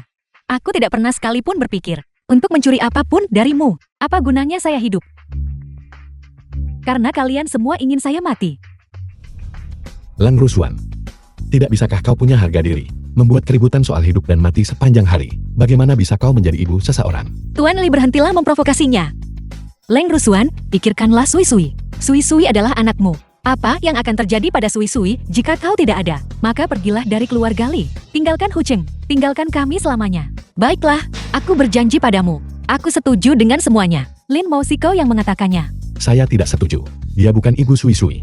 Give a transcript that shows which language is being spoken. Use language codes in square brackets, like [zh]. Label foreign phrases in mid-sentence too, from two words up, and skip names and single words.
[id] Aku tidak pernah sekalipun berpikir untuk mencuri apapun darimu. Apa gunanya saya hidup? Karena kalian semua ingin saya mati. Leng Rusuan. Tidak bisakah kau punya harga diri? Membuat keributan soal hidup dan mati sepanjang hari. Bagaimana bisa kau menjadi ibu seseorang? Tuan Li, berhentilah memprovokasinya. Leng Rusuan, pikirkanlah Sui-Sui. Sui-Sui adalah anakmu. Apa yang akan terjadi pada Sui-Sui jika kau tidak ada? Maka pergilah dari keluarga Li. Tinggalkan Hucheng. Tinggalkan kami selamanya. Baiklah, aku berjanji padamu. Aku setuju dengan semuanya. Lin Mousiko yang mengatakannya. Saya tidak setuju. Dia bukan Ibu Sui-Sui.